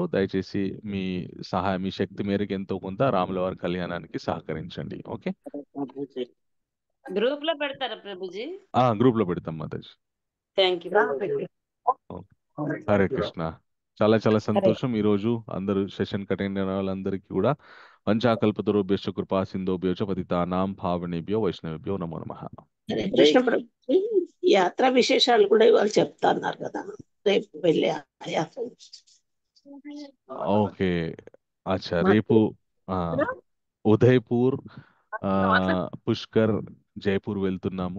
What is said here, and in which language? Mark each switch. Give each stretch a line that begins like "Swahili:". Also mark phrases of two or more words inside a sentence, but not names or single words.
Telugu: దయచేసి మీ శక్తి మేరకు ఎంతో కొంత రాముల వారి కళ్యాణానికి సహకరించండి. ఓకే. గ్రూప్ లో పెడతారా ప్రభుజీ? గ్రూప్ లో పెడతాం మాతాజీ.
English: thank you.
Telugu: హరే కృష్ణ. చాలా చాలా సంతోషం. ఈ రోజు అందరూ సెషన్ అటెండ్ అయిన వాళ్ళందరికీ కూడా
Sanskrit: వంచాకల్పతరుభ్యశ్చ కృపా సింధుభ్యో చ పతితానాం పావనేభ్యో వైష్ణవేభ్యో నమో నమః.
Telugu: కృష్ణ ప్రభు, యాత్ర విశేషాలు కూడా ఇవాళ చెప్తాన్నారు కదా, రేపు వెళ్ళే యాత్ర. ఓకే. అచ్చా. రేపు ఉదయపూర్, పుష్కర్, జైపూర్ వెళ్తున్నాము.